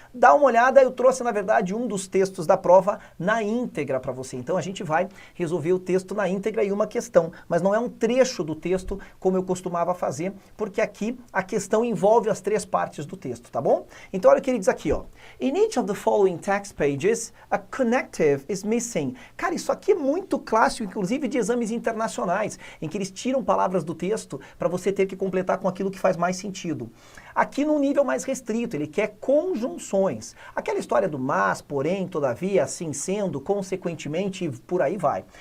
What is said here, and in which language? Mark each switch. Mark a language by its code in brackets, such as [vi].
[pt] Dá uma olhada, eu trouxe na verdade um dos textos da prova na íntegra para você. Então a gente vai resolver o texto na íntegra e uma questão, mas não é um trecho do texto como eu costumava fazer, porque aqui a questão envolve as três partes do texto, tá bom? Então olha o que ele diz aqui, ó. [en] In each of the following text pages, a connective is missing. [pt] Cara, isso aqui é muito clássico, inclusive de exames internacionais, em que eles tiram palavras do texto para você ter que completar com aquilo que faz mais sentido. Aqui num nível mais restrito, ele quer conjunções. Aquela história do mas, porém, todavia, assim sendo, consequentemente, e por aí vai.